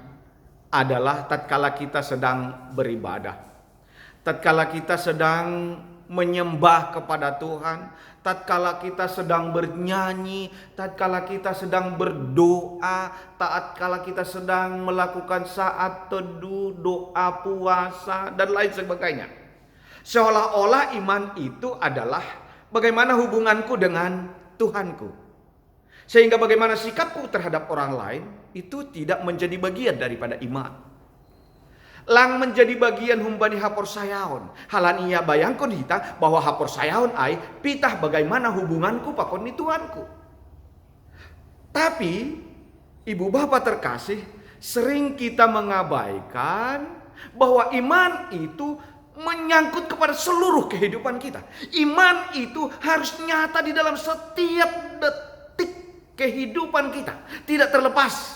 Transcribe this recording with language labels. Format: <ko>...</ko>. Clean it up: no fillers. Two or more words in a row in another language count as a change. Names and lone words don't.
<id>adalah tatkala kita sedang beribadah, tatkala kita sedang menyembah kepada Tuhan, tatkala kita sedang bernyanyi, tatkala kita sedang berdoa, tatkala kita sedang melakukan saat teduh, doa puasa, dan lain sebagainya. Seolah-olah iman itu adalah bagaimana hubunganku dengan Tuhanku. Sehingga bagaimana sikapku terhadap orang lain itu tidak menjadi bagian daripada iman.</id> <bts>Lang</bts> <id>menjadi bagian</id> <bts>humbani hapor sayaon. Halan ia bayangkon hita bahwa hapor sayaon ai pitah</bts> <id>bagaimana hubunganku</id> <bts>pakon ni Tuhanku.</bts> <id>Tapi ibu bapak terkasih, sering kita mengabaikan bahwa iman itu menyangkut kepada seluruh kehidupan kita. Iman itu harus nyata di dalam setiap detik kehidupan kita, tidak terlepas.</id>